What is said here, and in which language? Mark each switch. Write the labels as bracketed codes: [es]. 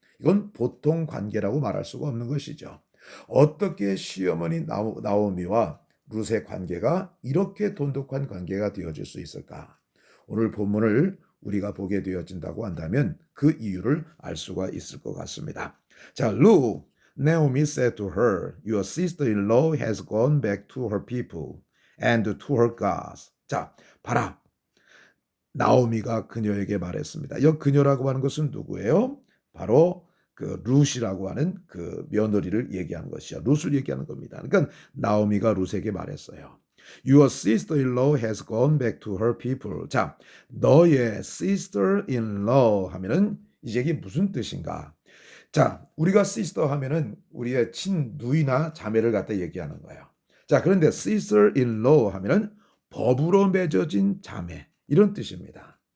[ko] 이건 보통 관계라고 말할 수가 없는 것이죠. 어떻게 시어머니 나오미와 룻의 관계가 이렇게 돈독한 관계가 되어질 수 있을까? 오늘 본문을 우리가 보게 되어진다고 한다면 그 이유를 알 수가 있을 것 같습니다. [en] 자, Look, Naomi said to her, Your sister-in-law has gone back to her people and to her gods. [ko] 자, 봐라. 나오미가 그녀에게 말했습니다. 이 그녀라고 하는 것은 누구예요? 바로 그 룻이라고 하는 그 며느리를 얘기하는 것이죠. 룻을 얘기하는 겁니다. 그러니까 나오미가 룻에게 말했어요. [en] Your sister-in-law has gone back to her people. [ko] 자, 너의 sister-in-law 하면은 이제 이게 무슨 뜻인가? 자, 우리가 sister 하면은 우리의 친누이나 자매를 갖다 얘기하는 거예요. 자, 그런데 sister-in-law 하면은 법으로 맺어진 자매 이런 뜻입니다.